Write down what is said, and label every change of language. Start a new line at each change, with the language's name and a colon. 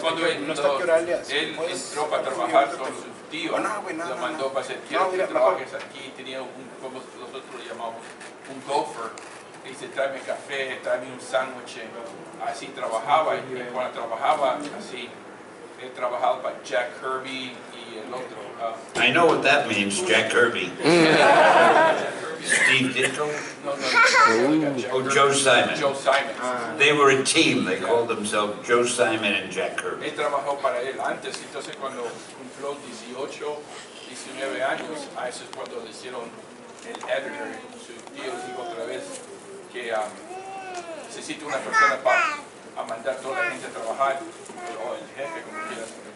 Spanish: Cuando él entró para trabajar con su tío, lo mandó para hacer, quiero que trabajes aquí, tenía como nosotros lo llamamos, un gopher. Dice, tráeme café, tráeme un sándwich. Así trabajaba, y cuando trabajaba así, él trabajaba para Jack Kirby y el otro.
English: I know what that means, Jack Kirby. Steve Ditko? No. Oh, Joe Simon. Joe Simon. They were a team. They called themselves Joe Simon and Jack Kirby.
Spanish: Él trabajó para él antes, entonces cuando cumplió 18, 19 años, a eso es cuando le hicieron el editor. Su tío dijo otra vez que necesita una persona para mandar a toda la gente a trabajar, o el jefe, como quieras.